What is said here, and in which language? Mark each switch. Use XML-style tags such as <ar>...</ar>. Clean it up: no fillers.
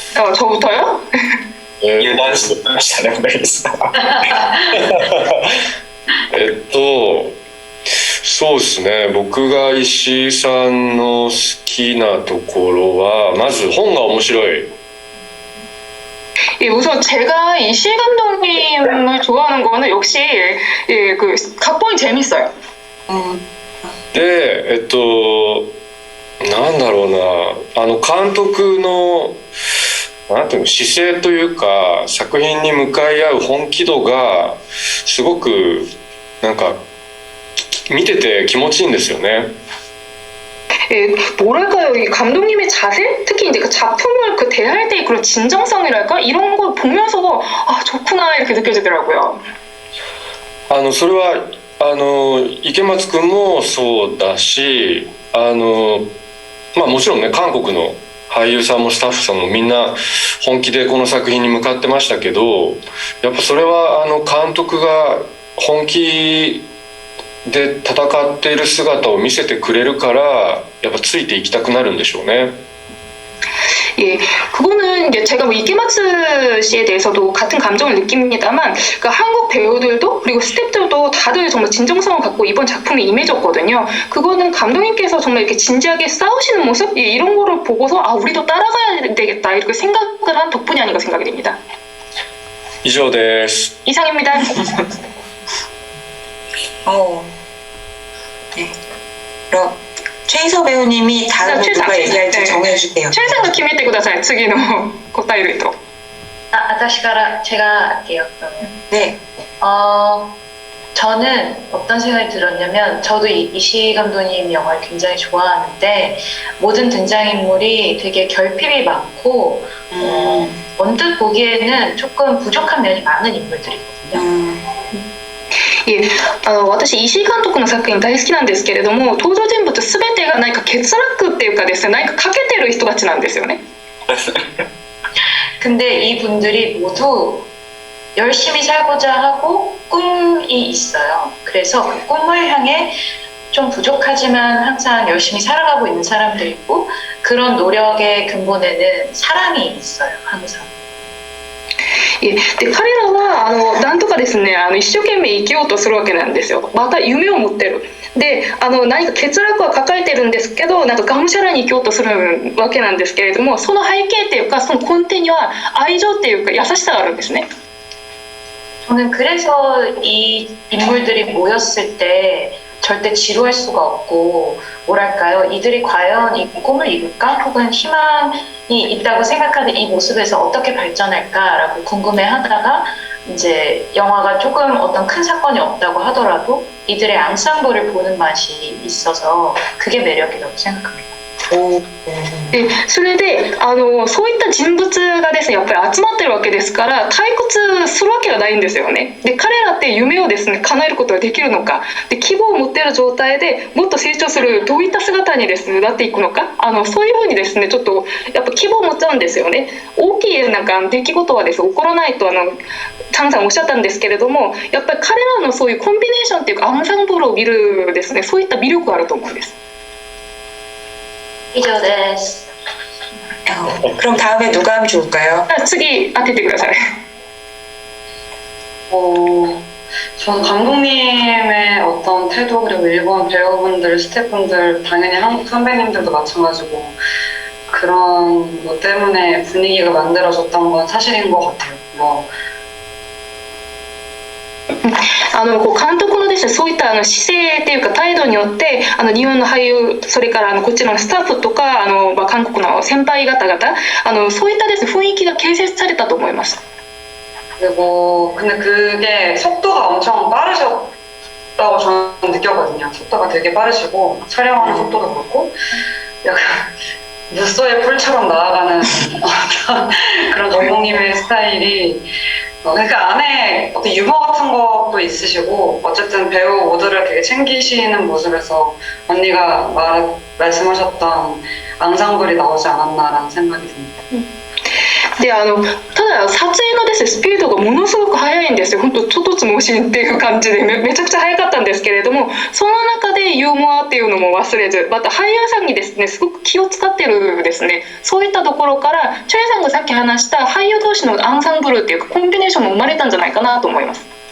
<ko>저부터요?</ko> <ja>油断してましたね、小田切さん。そうですね、僕が石井さんの好きなところはまず本が面白い。</ja> <ko>우선 제가 이시희 감독님을 좋아하는 거는 역시 그 각본이 재밌어요.</ko> <ja>でなんだろうな、監督のなんていうの姿勢というか、作品に向かい合う本気度がすごくなんか見てて気持ちいいんですよね。</ja> <ko>뭐랄까요, 이 감독님의 자세, 특히 이제 그 작품을 그 대할 때의 그런 진정성이랄까 이런 걸 보면서 아 좋구나 이렇게 느껴지더라고요.</ko> <ja>それは池松君もそうだし、もちろんね、韓国の俳優さんもスタッフさんもみんな本気でこの作品に向かってましたけど、やっぱそれは監督が本気で戦っている姿を見せてくれるから、やっぱついていきたくなるんでしょうね。</ja> <ko>예, 그거는 이제 제가 뭐 이케마츠 씨에 대해서도 같은 감정을 느낍니다만, 그러니까 한국 배우들도 그리고 스태프들도 다들 정말 진정성을 갖고 이번 작품에 임해줬거든요. 그거는 감독님께서 정말 이렇게 진지하게 싸우시는 모습, 예, 이런 거를 보고서 아 우리도 따라가야 되겠다 이렇게 생각을 한 덕분이 아닌가 생각이 됩니다.</ko> <ja>以上です。</ja> <ko>이상입니다. 네. 그럼 최희서 배우님이 다음에 최상. 누가 얘기할지 네. 정해주세요.</ko> <ja>チェンさんが決めてください。次の答える人。私から</ja> <ko>제가 할게요.그러면. 네. 저는 어떤 생각이 들었냐면 저도 이시 감독님 영화를 굉장히 좋아하는데 모든 등장인물이 되게 결핍이 많고 언뜻 보기에는 조금 부족한面많은 인물들이거든요.</ko> <ja>いえ、私石井監督の作品大好きなんですけれども、登場人物全てが何か欠落っていうかですね、何か欠けてる人たちなんですよね。</ja> <ko>근데 이분들이 모두 열심히 살고자 하고 꿈이 있어요. 그래서 그 꿈을 향해 좀 부족하지만 항상 열심히 살아가고 있는 사람들이고 그런 노력의 근본에는 사랑이 있어요. 항상.</ko> <ja>で彼らはなんとかですね一生懸命生きようとするわけなんですよ。また夢を持ってる。で何か欠落は抱えてるんですけどなんかがむしゃらに生きようとするわけなんですけれどもその背景っていうかその根底には愛情っていうか優しさがあるんですね。</ja> <ko>저는 그래서 이 인물들이 모였을 때 절대 지루할 수가 없고 뭐랄까요 이들이 과연 이 꿈을 이룰까 혹은 희망이 있다고 생각하는 이 모습에서 어떻게 발전할까라고 궁금해하다가 이제 영화가 조금 어떤 큰 사건이 없다고 하더라도 이들의 앙상블을 보는 맛이 있어서 그게 매력이라고 생각합니다.</ko> <ja>でそれでそういった人物がですねやっぱり集まってるわけですから退屈するわけがないんですよね。で彼らって夢をですね叶えることができるのかで希望を持っている状態でもっと成長するどういった姿にですねなっていくのかそういうふうにですねちょっとやっぱ希望を持っちゃうんですよね。大きいなんか出来事はですね起こらないとチャンさんおっしゃったんですけれどもやっぱり彼らのそういうコンビネーションっていうかアンサンブルを見るですねそういった魅力があると思うんです。以上です。</ja> <ko>그럼 다음에 누가 하면 좋을까요?</ko> <ja>次当ててください。</ja> <ko>저는 감독님의 어떤 태도 그리고 일본 배우분들, 스태프분들, 당연히 한국 선배님들도 마찬가지고 그런 것 때문에 분위기가 만들어졌던 건 사실인 것 같아요. 뭐</ko> <ja>こう監督のですねそういった姿勢っていうか態度によって日本の俳優それからこっちのスタッフとか韓国の先輩方々そういったですね雰囲気が形成されたと思います。</ja> <ko>그리고 근데 그게 속도가 엄청 빠르셨다고 저는 느꼈거든요. 속도가 되게 빠르시고 촬영하는 속도도 그렇고 약간 무쏘의 풀처럼 나아가는 어떤 그런 감독님의 스타일이 그러니까 안에 어떤 유머 같은 것도 있으시고 어쨌든 배우 모두를 되게 챙기시는 모습에서 언니가 말씀하셨던 앙상블이 나오지 않았나라는 생각이 듭니다.</ko> <ja>でただ撮影のですねスピードがものすごく速いんですよ。本当ちょっとつもしんっていう感じでめちゃくちゃ速かったんですけれどもその中でユーモアっていうのも忘れずまた俳優さんにですねすごく気を使ってるですねそういったところからチョイさんがさっき話した俳優同士のアンサンブルっていうかコンビネーションも生まれたんじゃないかなと思います。</ja>